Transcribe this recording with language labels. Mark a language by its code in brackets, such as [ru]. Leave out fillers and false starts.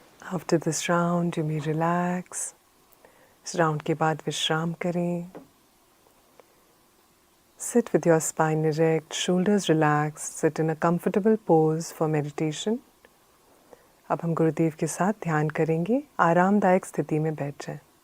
[en] After this round, you may relax. [hi] इस round के बाद विश्राम करें. [en] Sit with your spine erect, shoulders relaxed. Sit in a comfortable pose for meditation. [hi] अब हम गुरुदेव के साथ ध्यान करेंगे. आरामदायक स्थिति में बैठ जाएं.